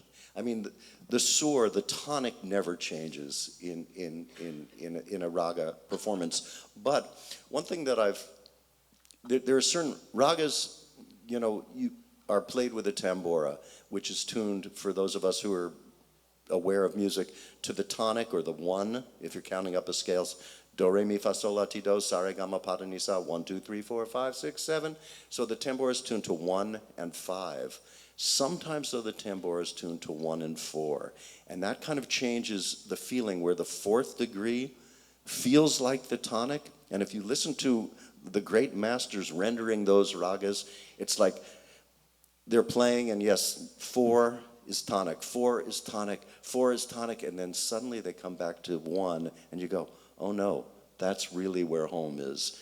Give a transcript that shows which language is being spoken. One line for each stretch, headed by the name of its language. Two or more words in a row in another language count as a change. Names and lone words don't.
English: I mean, the sur, the tonic never changes in a raga performance. But one thing that there are certain ragas, you are played with a tambura, which is tuned, for those of us who are aware of music, to the tonic or the 1, if you're counting up the scales. Do, re, mi, fa, sol, la, ti, do,
Hindi: sa, re, ga, ma, pa, da, ni, sa,
English: 1, 2, 3, 4, 5, 6, 7. So the tambura is tuned to 1 and 5. Sometimes, though, the tambura is tuned to 1 and 4. And that kind of changes the feeling where the 4th degree feels like the tonic. And if you listen to the great masters rendering those ragas, it's like they're playing, and yes, 4 is tonic, 4 is tonic, 4 is tonic, and then suddenly they come back to 1, and you go, oh no, that's really where home is.